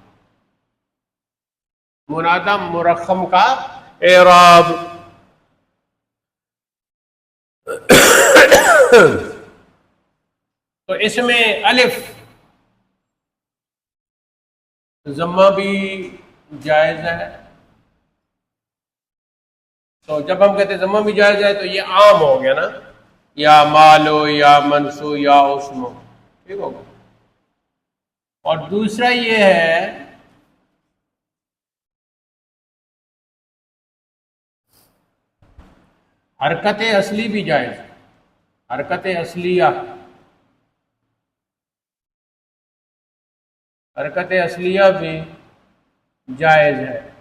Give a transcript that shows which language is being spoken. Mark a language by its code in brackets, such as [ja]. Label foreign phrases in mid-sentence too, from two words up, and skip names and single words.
[ur] منادہ مرخم کا اعراب تو اس میں الف ضمہ بھی جائز ہے. تو جب ہم کہتے ہیں ضمہ بھی جائز ہے تو یہ عام ہو گیا نا، [ar] یا مالو یا منسو یا اسمو، [ur] ٹھیک ہوگا. اور دوسرا یہ ہے حرکت اصلی بھی جائز، حرکت اصلیہ، حرکت اصلیہ بھی جائز ہے.